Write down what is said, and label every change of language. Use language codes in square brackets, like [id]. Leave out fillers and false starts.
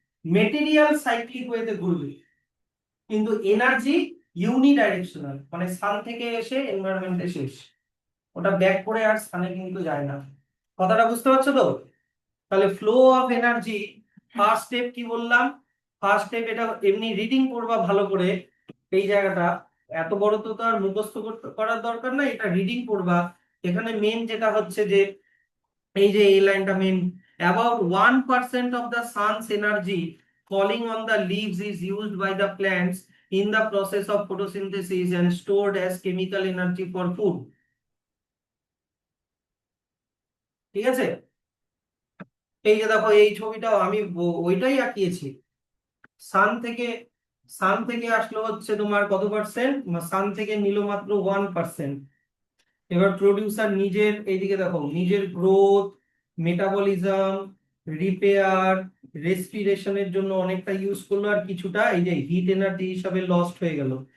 [bn] Material cyclic ওয়েতে ঘুরবে, কিন্তু এনার্জি ইউনিডাইরেকশনাল, মানে সান থেকে এসে এনভায়রনমেন্টে শেষ, ওটা ব্যাক করে আর সানে কিন্তু যায় না। কথাটা বুঝতে পারছো তো? তাহলে flow of energy, first step কি বললাম? ফার্স্ট স্টেপ, এটা এমনি রিডিং করবা ভালো করে, এই জায়গাটা এত বড় তো আর মুখস্থ করার দরকার নাই, এটা রিডিং করবা। এখানে মেন যেটা হচ্ছে যে এই যে এই লাইনটা main, [en] about 1% of the sun's energy falling on the leaves is used by the plants in the process of photosynthesis and stored as chemical energy for food। [bn] ঠিক আছে? এই যে দেখো এই ছবিটাও আমি ওইটাই আঁকিয়েছি। সান থেকে সান থেকে আসলো হচ্ছে তোমার কত পার্সেন্ট, সান থেকে নিল মাত্র 1%। এবার প্রোডিউসার নিজের এইদিকে দেখো নিজের গ্রোথ, মেটাবলিজম, রিপেয়ার, রেসপিরেশনের জন্য অনেকটা ইউজ করলো, আর কিছুটা এই যে হিট এনার্জি হিসাবে লস্ট হয়ে গেল।